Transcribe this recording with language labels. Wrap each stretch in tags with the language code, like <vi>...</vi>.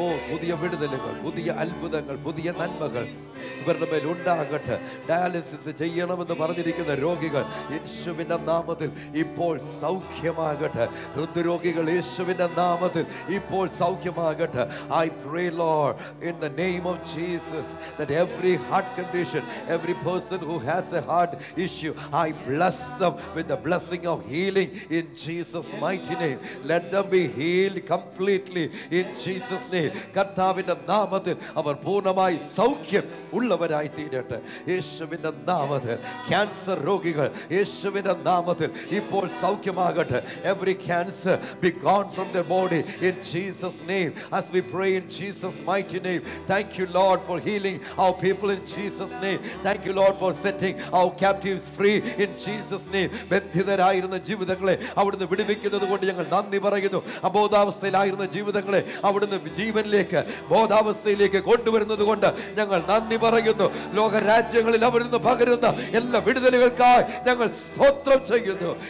<ml>പുതിയ വിടുതലുകൾ, പുതിയ അത്ഭുതങ്ങൾ, പുതിയ നന്മകൾ ഇവരുടെ മേൽ ഉണ്ടാകട്ടെ. ഡയാലിസിസ് ചെയ്യണമെന്ന് പറഞ്ഞിരിക്കുന്ന രോഗികൾ യേശുവിൻ്റെ നാമത്തിൽ ഇപ്പോൾ സൗഖ്യമാകട്ടെ. ഹൃദ്രോഗികൾ യേശുവിൻ്റെ നാമത്തിൽ ഇപ്പോൾ സൗഖ്യമാകട്ടെ.</ml> <en>I pray, Lord, in the name of Jesus, that every heart condition, every person who has a heart issue, I bless them with the blessing of healing in Jesus' mighty name. Let them be healed completely in Jesus' name.</en> <ml>കർത്താവിൻ്റെ നാമത്തിൽ അവർ പൂർണ്ണമായി സൗഖ്യം ഉള്ളവരായി തീരട്ടെ യേശുവിൻ്റെ നാമത്തിൽ. Cancer രോഗികൾ യേശുവിൻ്റെ നാമത്തിൽ ഇപ്പോൾ സൗഖ്യമാകട്ടെ.</ml> <en>Every cancer be gone from their body in Jesus' name. As we pray in Jesus' mighty name. Thank you, Lord, for healing our people in Jesus' name. Thank you, Lord, for setting our captives free in Jesus' name.</en> <ml>ബന്ധിതരായിരുന്ന ജീവിതങ്ങളെ അവിടുന്ന് വിടുവിക്കുന്നത് കൊണ്ട് ഞങ്ങൾ നന്ദി പറയുന്നു. അബോധാവസ്ഥയിലായിരുന്ന ജീവിതങ്ങളെ അവിടുന്ന് ജീവനിലേക്ക്, ബോധാവസ്ഥയിലേക്ക് കൊണ്ടുവരുന്നത് കൊണ്ട് ഞങ്ങൾ നന്ദി പറയുന്നു. ലോകരാജ്യങ്ങളിൽ അവിടുന്ന് പകരുന്ന എല്ലാ വിടുതലുകൾക്കായി ഞങ്ങൾ സ്തോത്രം ചെയ്യുന്നു.</ml>